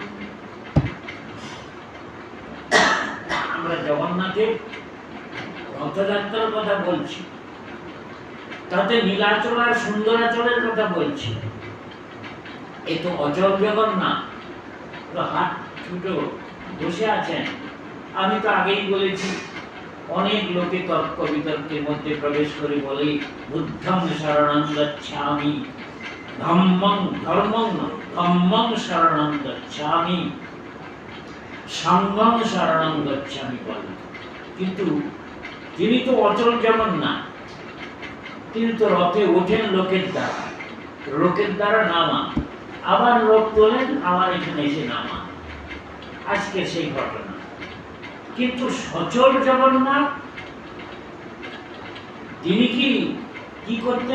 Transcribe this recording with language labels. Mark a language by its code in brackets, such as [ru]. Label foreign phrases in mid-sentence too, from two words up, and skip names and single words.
[bn] আমরা জগন্নাথের রথযাত্রার কথা বলছি, তাতে নীলাচল আর সুন্দরাচলের কথা বলছি। এ তো অচল জগন্নাথ, হাত ছুটো বসে আছেন। আমি তো আগেই বলেছি, অনেক লোকে তর্ক বিতর্কের মধ্যে প্রবেশ করে বলে [pi] बुद्धं सरणं गच्छामि, धम्मं सरणं गच्छामि, संघं सरणं गच्छामि, [bn] সংঘং শরণং গচ্ছামি বলে। কিন্তু তিনি তো অচল জগন্নাথ, তিনি তো রথে ওঠেন লোকের দ্বারা নামা, আবার লোক তোলেন, আবার এখানে এসে নামা। আজকে সেই ঘটনা। কিন্তু সচল জগন্নাথ তিনি কি করতেন?